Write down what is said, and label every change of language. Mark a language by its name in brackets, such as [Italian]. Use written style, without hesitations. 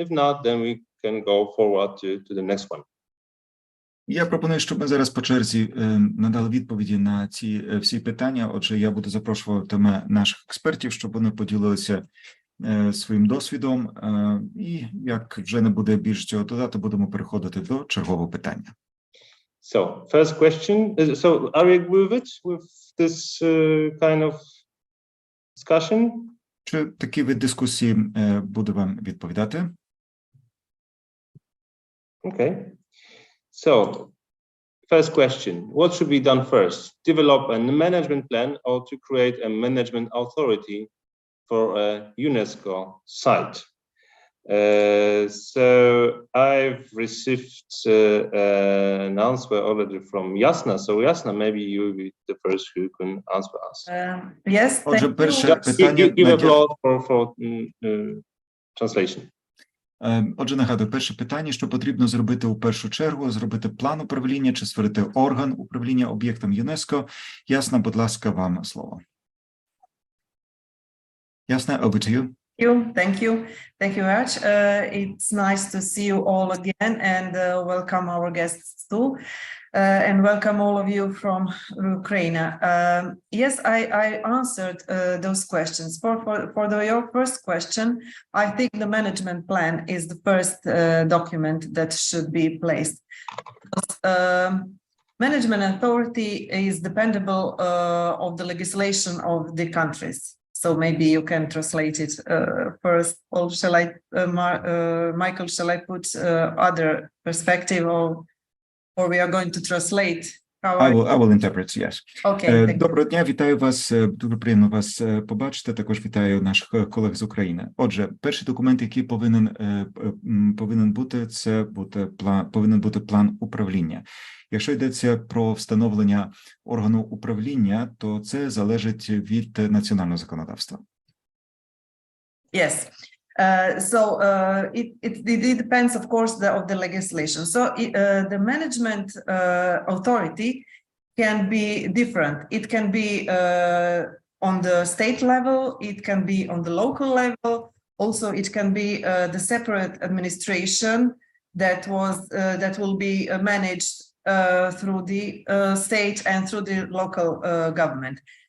[English] If not, then we can go forward to the next one. [Ukrainian] Я пропоную, щоб ми зараз по черзі надали відповіді на ці всі питання. Отже, я буду запрошувати наших експертів, щоб вони поділилися своїм досвідом. І як вже не буде більш цього додати, будемо переходити до чергового питання. [English] So, first question. So, are you agree with this kind of discussion? [Ukrainian] Чи такий вид дискусії буде вам відповідати? [English] Okay. So, first question, what should be done first? Develop a management plan or to create a management authority for a UNESCO site? So, I've received an answer already from Jasna. So, Jasna, maybe you will be the first who can answer us. Yes, [Ukrainian] Отже, [English] thank [Ukrainian] перше [English] you. [Ukrainian] питання... [English] Give a floor for translation. [Ukrainian] Отже, нагадую, перше питання, що потрібно зробити у першу чергу, зробити план управління чи створити орган управління об'єктом ЮНЕСКО. Ясна, будь ласка, вам слово. [English] Ясна, over to you. Thank you very much. It's nice to see you all again, and welcome our guests too, and welcome all of you from Ukraine. Yes, I answered those questions. For your first question, I think the management plan is the first document that should be placed. Management authority is dependable of the legislation of the countries. So maybe you can translate it first, or shall I, Michael, shall I put other perspective, or we are going to translate? I will interpret, yes. Okay. [Ukrainian] Доброго дня, вітаю вас, дуже приємно вас побачити, також вітаю наших колег з України. Отже, перший документ, який повинен бути, це повинен бути план управління. Якщо йдеться про встановлення органу управління, то це залежить від національного законодавства. [English] Yes. It depends, of course, of the legislation. So the management authority can be different. It can be on the state level. It can be on the local level. Also, it can be the separate administration that will be managed through the state and through the local government.